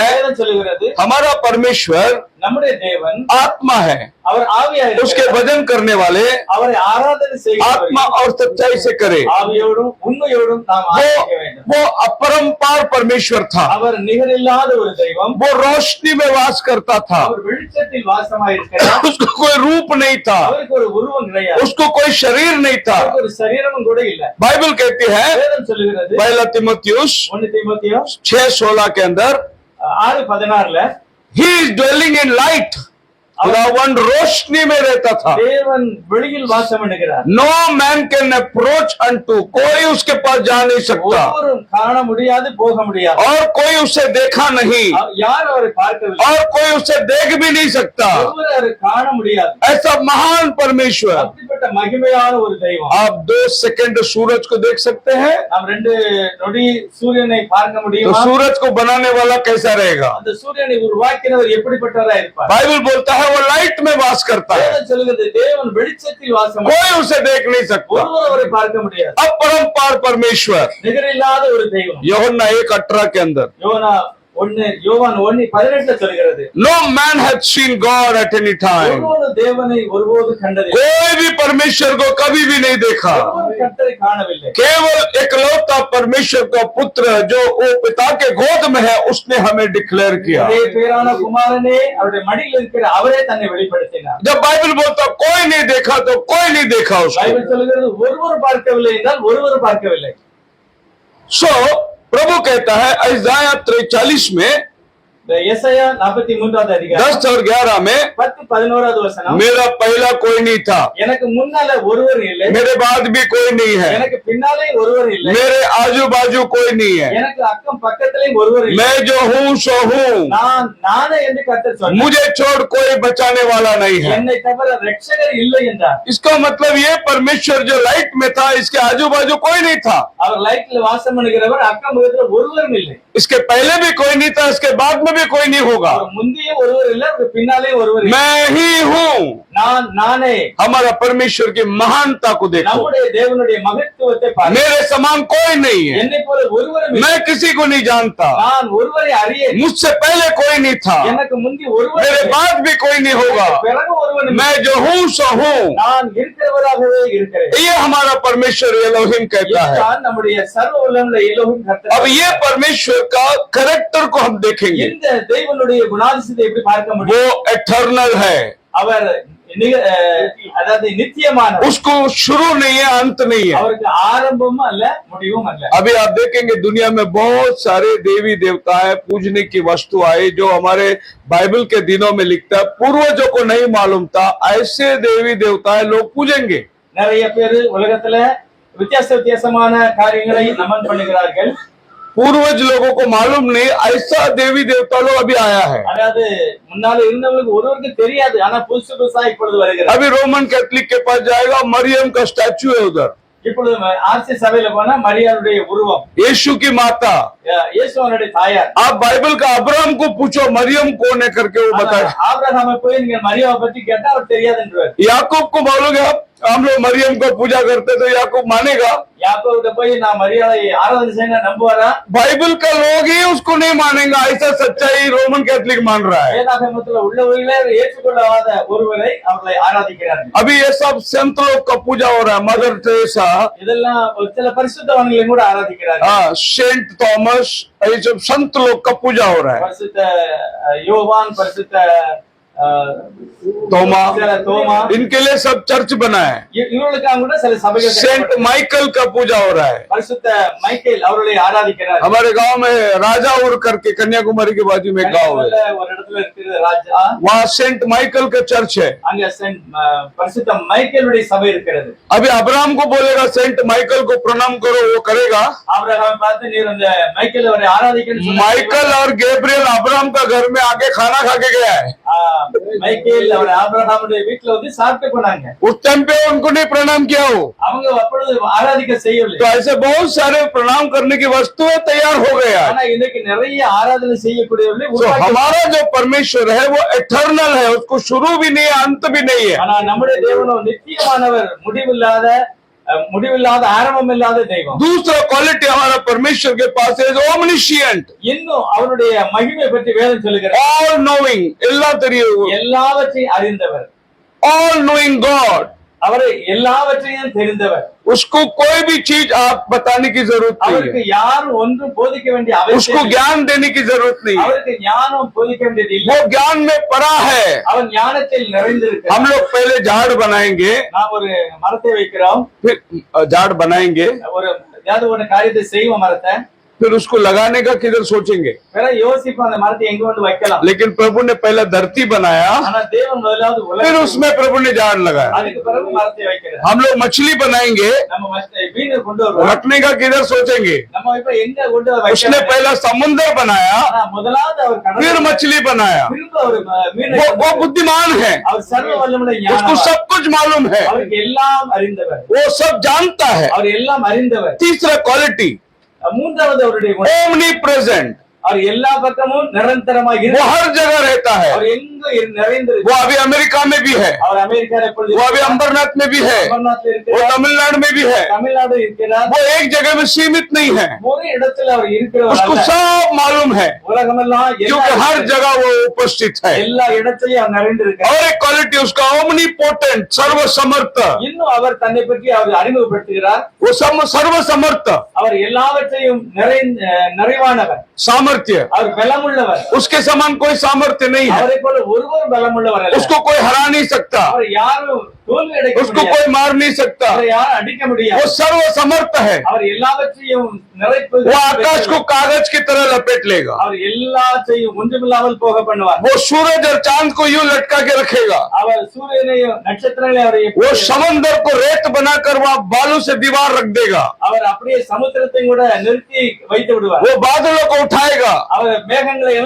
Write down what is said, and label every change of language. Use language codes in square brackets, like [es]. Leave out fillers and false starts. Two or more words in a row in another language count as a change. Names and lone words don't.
[ta] வேதம் சொல்லுகிறது [hi] हमारा परमेश्वर [ta] நம்முடைய தேவன் [hi] आत्मा है, [ta] அவர் ஆவியாக [hi] उसके [ta] இருக்கிறார். [hi] भजन करने वाले [ta] அவரை ஆராதனை [hi] आत्मा [ta] செய்கிறவர் [hi] और सच्चाई से करे। [ta] ஆவியோடும் உண்மையோடும் நாம் ஆராதிக்க வேண்டும். [hi] वो अपरंपार परमेश्वर था, [ta] அவர் நிகரில்லாத ஒரு தெய்வம். [hi] वो रोशनी में वास करता था, [ta] அவர் வெளிச்சத்தில் வாசமாயிருக்கிறார். [hi] उसको कोई रूप नहीं था, [ta] அவருக்கு ஒரு உருவம் கிடையாது, [hi] उसको कोई शरीर नहीं था। [ta] அவருக்கு ஒரு சரீரமும் கூட இல்ல. [hi] बाइबल कहती है [ta] வேதம் சொல்லுகிறது [hi] पहला तीमुथियुस [ta] 1 தீமோத்தேயு [hi] 6:16 के अंदर, [ta] 6:16 [en] he is dwelling in light, [hi] खुदावन रोशनी में रहता था। [ta] தேவன் வெளியில் வாசம் பண்ணுகிறார். [en] No man can approach unto, [hi] कोई उसके पास जा नहीं सकता [ta] ஒருவரும் காண முடியாது, போக முடியாது. [hi] और कोई उसे देखा नहीं [ta] யார் அவரை பார்க்கவில்லை, [hi] और कोई उसे देख भी नहीं सकता। [ta] ஒருவர் அவரை காண முடியாது. [hi] ऐसा महान परमेश्वर। [ta] அப்படிப்பட்ட மகிமையான ஒரு தெய்வம். [hi] आप 2 सेकंड सूरज को देख सकते हैं, [ta] நாம் 2 நொடி சூரியனை பார்க்க [hi] तो [ta] முடியுமா? [hi] सूरज को बनाने वाला कैसा रहेगा? [ta] அந்த சூரியனை உருவாக்கினவர் எப்படிப்பட்டவராய் இருப்பார்? [hi] बाइबल बोलता है वो लाइट में वास करता है, [ta] வேதம் சொல்லுகிறது தேவன் வெளிச்சத்தில் வாசம் [hi] कोई उसे देख नहीं सकता। [ta] ஒருவர் அவரை பார்க்க முடியாது. [hi] अपरंपार परमेश्वर। [ta] நிகரில்லாத ஒரு தெய்வம். [hi] यूहन्ना 1:18 के अंदर, [ta] யோவான் 1:18 சொல்கிறது [en] No man hath seen God at any time, [ta] ஒருவரும் தேவனை ஒருபோது கண்டதில்லை, [hi] कोई भी परमेश्वर को कभी भी नहीं देखा। [ta] ஒருவரும் கர்த்தரை காணவில்லை. [hi] केवल एकलौता परमेश्वर का पुत्र जो वो पिता के गोद में है, उसने हमें डिक्लेयर किया। [ta] ஒரே பேரான குமாரனே அவருடைய மடியில் இருக்கிற அவரே தன்னை வெளிப்படுத்தினார். [hi] जब बाइबल बोलता कोई नहीं देखा, तो कोई नहीं देखा उसको। [ta] பைபிள் சொல்கிறது ஒருவர் பார்க்கவில்லை என்றால் ஒருவர் பார்க்கவில்லை. [hi] सो प्रभु कहता है इसाया 43 में [ta] எசாயா 43வது அதிகாரம் [hi] 10 और 11 में, [ta] 10-11வது வசனம், [hi] मेरा पहला कोई नहीं था, [ta] எனக்கு முன்னால ஒருவர் இல்லை, [hi] मेरे बाद भी कोई नहीं है, [ta] எனக்கு பின்னாலே ஒருவர் இல்லை, [hi] मेरे आजू बाजू कोई नहीं है, [ta] எனக்கு அக்கம் பக்கத்திலேயும் ஒருவர் இல்லை, [hi] मैं जो हूँ सो हूँ, [ta] நானே என்று கர்த்தர் சொன்னார், [hi] मुझे छोड़ कोई बचाने वाला नहीं है। [ta] என்னை தவிர ரட்சகர் இல்லை என்றார். [hi] इसका मतलब ये परमेश्वर जो लाइट में था, इसके आजू बाजू कोई नहीं था, [ta] அவர் லைட்ல வாசம் பண்ணுகிறவர், அக்கம் பக்கத்துல ஒருவரும் இல்லை, [hi] इसके पहले भी कोई नहीं था, इसके बाद में भी कोई नहीं होगा। [ta] அவர் முந்தியே ஒருவர் இல்லை, அவர் பின்னாலே ஒருவர் இல்லை. [hi] मैं ही हूँ। [ta] நானே [hi] हमारा परमेश्वर की महानता को देखो, [ta] நம்முடைய தேவனுடைய மகத்துவத்தை பாருங்கள். [hi] मेरे समान कोई नहीं है, [ta] என்னை போல ஒருவரும் இல்லை, [hi] मैं किसी को नहीं जानता, [ta] நான் ஒருவரை அறியேன், [hi] मुझसे पहले कोई नहीं था, [ta] எனக்கு முந்தி ஒருவர் [hi] मेरे [ta] இல்லை, [hi] बाद भी कोई नहीं होगा, [ta] பிறகு ஒருவன் இல்லை. [hi] मैं जो हूँ सो हूँ। [ta] நான் இருக்கிறவராகவே இருக்கிறேன். [hi] ये हमारा परमेश्वर एलोहिम कहता है। [ta] இதுதான் நம்முடைய சர்வ வல்லமையுள்ள எலோஹிம் கர்த்தர். [hi] अब ये परमेश्वर का कैरेक्टर को हम देखेंगे, [ta] இந்த தேவனுடைய குணாதிசயத்தை எப்படி பார்க்க முடியும்? [hi] वो एटर्नल है, [ta] அவர் அதாவது நித்தியமானவர், [hi] उसको शुरू नहीं है, अंत नहीं है। [ta] அவருக்கு ஆரம்பமும் அல்ல முடிவும் அல்ல. [hi] अभी आप देखेंगे दुनिया में बहुत सारे देवी देवता है, पूजने की वस्तु आए जो हमारे बाइबल के दिनों में लिखता है, पूर्वजों को नहीं मालूम था, ऐसे देवी देवता है लोग पूजेंगे। [ta] நிறைய பேர் உலகத்துல வித்தியாசமான காரியங்களை நமன் பண்ணுகிறார்கள். [hi] पूर्वज लोगों को मालूम नहीं, ऐसा देवी देवता लोग अभी आया है। [ta] அதாவது முன்னால இருந்தவங்களுக்கு ஒருவருக்கு தெரியாது, ஆனா புதுசா இப்பொழுது வருகிறது. [hi] अभी रोमन कैथलिक के पास जाएगा, मरियम का स्टैचू है उधर, [ta] இப்பொழுது ஆர்சி சபையில போனா மரியாளுடைய உருவம், [hi] यीशु की माता। [ta] இயேசுவனுடைய தாயார். [hi] आप बाइबल का अब्राहम को पूछो मरियम कौन है करके, वो बताए। [ta] ஆபிரகாமை போய் நீங்க மரியாவை பத்தி கேட்டா அவர் தெரியாது என்றார். [hi] याकूब को बोलोगे आप, हम लोग मरियम को पूजा करते तो याकूब मानेगा? [ta] யாக்கோபுட்ட போய் நான் மரியாதை ஆராதனை செய்ய நம்புவாரா? [hi] बाइबल का लोग ही उसको नहीं मानेगा, ऐसा सच्चाई रोमन कैथलिक मान रहा है। [ta] வேதாகமத்துல உள்ளவர்களே ஏற்றுக்கொள்ளாத ஒருவரை அவர்களை ஆராதிக்கிறார்கள். [hi] अभी ये सब संत लोग का पूजा हो रहा है, मदर टेरेसा, [ta] இதெல்லாம் ஒரு சில பரிசுத்தவான்களையும் கூட ஆராதிக்கிறார்கள். [hi] हाँ, सेंट थॉमस, ये सब संत लोग का पूजा हो रहा है। [ta] பரிசுத்த யோவான், பரிசுத்த [hi] तोमा, [ta] சில தோமா [hi] इनके लिए सब चर्च बना है। [ta] இவர்களுக்காக கூட சில சபைகள் [hi] सेंट माइकल का पूजा हो रहा है। [ta] பரிசுத்த மைக்கேல் அவர்களை ஆராதிக்கிறார். [hi] हमारे गांव में राजाउर करके कन्याकुमारी के बाजू में गांव है, [ta] ஒரு இடத்துல இருக்கிற ராஜா, [hi] वहाँ सेंट माइकल का चर्च है। [ta] அங்க பரிசுத்த மைக்கேலுடைய சபை இருக்கிறது. [hi] अभी अब्राहम को बोलेगा सेंट माइकल को प्रणाम करो, वो करेगा। [ta] ஆபிரகாம் பார்த்து நீர் அந்த மைக்கேல் அவரை ஆராதிக்கணும் [hi] माइकल और गैब्रियल अब्राहम का घर में आके खाना खा के गया है। [ta] மைக்கேல் அவர் ஆபிரகாமுடைய வீட்டுல வந்து சாப்பிட்டு போனாங்க. [hi] उस टाइम पे उनको नहीं प्रणाम किया हो। [ta] அவங்க அப்பொழுது ஆராதிக்க செய்யவில்லை. [hi] तो ऐसे बहुत सारे प्रणाम करने की वस्तुएं तैयार हो गया। [ta] ஆனா இன்னைக்கு நிறைய ஆராதனை செய்யக்கூடியவர்கள் [hi] तो हमारा जो परमेश्वर है वो इटर्नल है, उसको शुरू भी नहीं है, अंत भी नहीं है। [ta] ஆனா நம்முடைய தேவனோ நித்தியமானவர், முடிவில்லாத ஆரம்பம் இல்லாத தெய்வம். [hi] दूसरा क्वालिटी हमारा परमेश्वर के पास है ओमनिशिएंट, [ta] இன்னும் அவருடைய மகிமை பற்றி வேதம் சொல்லுகிறது. [en] All knowing, [ta] எல்லாவற்றையும் அறிந்தவர், [en] All knowing God. [ta] அவரை எல்லாவற்றையும் தெரிந்தவர். [hi] उसको कोई भी चीज आप बताने की जरूरत नहीं [ta] அவருக்கு [hi] है, [ta] யாரும் ஒன்றும் போதிக்க வேண்டிய [hi] उसको [ta] அவசியம் இல்லை. [hi] ज्ञान देने की जरूरत नहीं है, [ta] அவருக்கு ஞானம் போதிக்க வேண்டியது இல்லை. [hi] वो ज्ञान में पड़ा है। [ta] அவன் ஞானத்தில் நிறைந்திருக்கிறார். [hi] हम लोग पहले झाड़ बनाएंगे, [ta] நாம் ஒரு மரத்தை வைக்கிறோம், [hi] फिर झाड़ बनाएंगे, [ta] ஒரு ஏதாவது ஒரு காரியத்தை செய்வோம் மரத்தை, [hi] फिर उसको लगाने का किधर सोचेंगे। [ta] பிறகு யோசிப்போம் அந்த மரத்தை எங்க கொண்டு வைக்கலாம். [hi] लेकिन प्रभु ने पहला धरती बनाया, [ta] ஆனா தேவன் முதலாவது [hi] फिर [ta] உலகம், [hi] उसमें प्रभु ने झाड़ लगाया। [ta] அதுக்கு பிறகு மரத்தை வைக்கிறார். [hi] हम लोग मछली बनाएंगे, [ta] நம்ம மீனை கொண்டு வருவோம், [hi] रखने का किधर सोचेंगे। [ta] நம்ம இப்ப எங்க கொண்டு [hi] उसने [ta] வைக்கலாம். [hi] पहला समुद्र बनाया, [ta] ஆனா முதலாவது அவர் [hi] फिर [ta] கடல், [hi] मछली बनाया। [ta] திரும்ப அவர் மீனை [hi] वो बुद्धिमान है, [ta] அவர் சர்வ வல்லமையுடைய [hi] उसको [ta] ஞானம், [hi] सब कुछ मालूम है, [ta] அவருக்கு எல்லாம் அறிந்தவர், [hi] वो सब जानता है। [ta] அவர் எல்லாம் அறிந்தவர். [hi] तीसरा क्वालिटी [ta] மூன்றாவது அவருடைய குணம், [en] Omni present, [ta] அவர் எல்லா பக்கமும் நிரந்தரமாக [hi] वो [ta] இருக்கிறார். [hi] हर जगह रहता है। [ta] அவர் எங்க நிறைந்திருக்கிறார். [hi] वो अभी अमेरिका में भी है, [ta] அவர் அமெரிக்கால எப்பொழுது [hi] वो अभी अंबरनाथ में भी है, [ta] அமர்நாத்ல [hi] वो [ta] இருக்கிறார், [hi] तमिलनाडु में भी है। [ta] தமிழ்நாடு இருக்கிறார். [hi] वो एक जगह में सीमित नहीं है, [ta] ஒரு இடத்துல அவர் இருக்கிறவர் [hi] उसको [ta] அல்ல. [hi] सब मालूम है, [ta] உலகமெல்லாம் [hi] क्योंकि हर जगह वो उपस्थित है। [ta] எல்லா இடத்தையும் அவர் நிறைந்திருக்கிறார். [hi] और एक क्वालिटी उसका [en] omni potent, [hi] सर्वसमर्थ, [ta] இன்னும் அவர் தன்னை பற்றி அவர் அறிமுகப்படுத்துகிறார். [hi] वो सर्वसमर्थ, [ta] அவர் எல்லாவற்றையும் நிறைவானவர், [hi] सामर्थ्य, [ta] அவர் பலமுள்ளவர். [hi] उसके समान कोई सामर्थ्य नहीं है, [ta] அவரை போல ஒருவர் பலமுள்ளவர் அல்ல. [hi] उसको कोई हरा नहीं सकता, [ta] அவர் யாரும் தோல்வி அடைக்க [hi] उसको [ta] முடியாது, [hi] कोई मार नहीं सकता। [ta] அவரை யாரும் அடிக்க [hi] वो [ta] முடியாது. [hi] सर्वसमर्थ है, [ta] அவர் எல்லாவற்றையும் நிறைப்பது, [hi] वो आकाश को कागज की तरह लपेट लेगा, [ta] அவர் எல்லாத்தையும் ஒன்றுமில்லாமல் போக பண்ணுவார். [hi] वो सूरज और चांद को यूं लटका के रखेगा, [ta] அவர் சூரியனையும் நட்சத்திரங்களையும் அவரை [hi] वो समंदर को रेत बनाकर वहां बालू से दीवार रख देगा, [ta] அவர் அப்படியே சமுத்திரத்தை கூட நிறுத்தி வைத்து விடுவார். [hi] वो बादलों को उठाएगा। [ta] அவர் மேகங்களை எழும்ப